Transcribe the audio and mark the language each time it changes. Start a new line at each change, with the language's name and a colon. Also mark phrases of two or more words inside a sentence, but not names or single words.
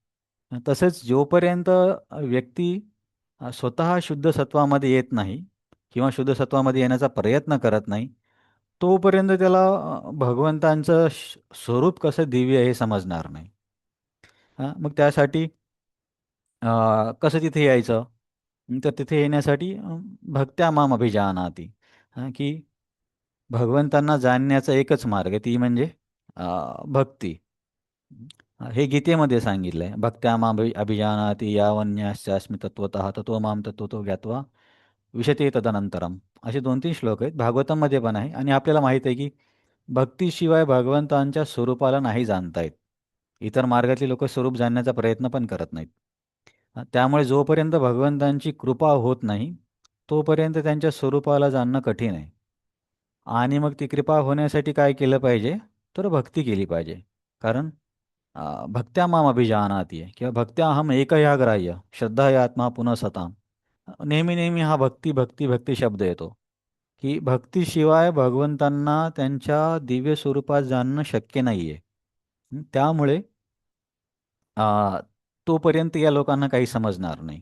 Marathi: तसेच जोपर्यंत व्यक्ती स्वतः शुद्ध सत्वामध्ये येत नाही किंवा शुद्ध सत्वामध्ये येण्याचा प्रयत्न करत नाही, तोपर्यंत त्याला भगवंतांचं स्वरूप कसं दिव्य आहे हे समजणार नाही. मग त्यासाठी कसं तिथे यायचं? तर तिथे येण्यासाठी
Sanskrit: भक्त्या माम अभिजानाति,
Marathi: की भगवंतांना जाणण्याचा एकच मार्ग आहे, ती म्हणजे भक्ती. हे गीतेमध्ये सांगितलं आहे.
Sanskrit: भक्त्या माम अभिजानाति यावन्यास्यास्मी तत्त्वतः ततो माम तत्त्वतो ज्ञात्वा विशते तदनंतरम.
Marathi: असे 2-3 श्लोक आहेत. भागवतामध्ये पण आहे. आणि आपल्याला माहीत आहे की भक्तीशिवाय भगवंतांच्या स्वरूपाला नाही जाणता येत. इतर मार्गातली लोक स्वरूप जाणण्याचा प्रयत्न पण करत नाहीत. त्यामुळे जोपर्यंत भगवंतांची कृपा होत नाही तोपर्यंत त्यांच्या स्वरूपाला जाणणं कठीण आहे. आणि मग ती कृपा होण्यासाठी काय केलं पाहिजे? तर भक्ती केली पाहिजे. कारण
Sanskrit: भक्त्या माम अभिजानाति
Marathi: आहे किंवा
Sanskrit: भक्त्या अहम एकया ग्राह्य श्रद्धा या आत्मा पुन्हा सताम.
Marathi: नेहमी नेहमी हा भक्ती भक्ती भक्ती शब्द येतो, की भक्तीशिवाय भगवंतांना त्यांच्या दिव्य स्वरूपात जाणणं शक्य नाही आहे. त्यामुळे अ, तोपर्यंत या लोकांना काही समजणार नाही.